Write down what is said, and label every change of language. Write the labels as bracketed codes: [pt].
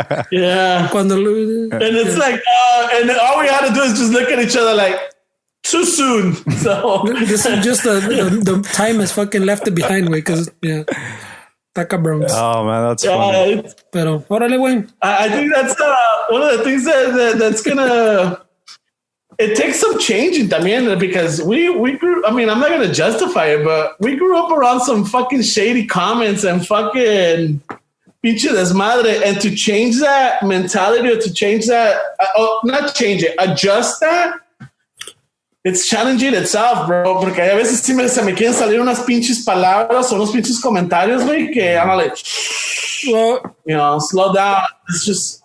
[en] Yeah, and it's like, and all we had to do is just look at each other like. Too soon. So this is just the time has fucking left it behind, way, because taca bros. Oh man, that's funny. [es] Pero órale, güey. [en] I think that's one of the things that's gonna. It takes some changing también because we grew. I mean, I'm not gonna justify it, but we grew up around some fucking shady comments and fucking [es] pinche desmadre, [en] and to change that mentality or to change that, not change it, adjust that. It's challenging itself, bro, [es] porque a veces se me quieren salir unas pinches palabras o unos pinches comentarios, güey, que [en] I'm like, well, slow down. It's just,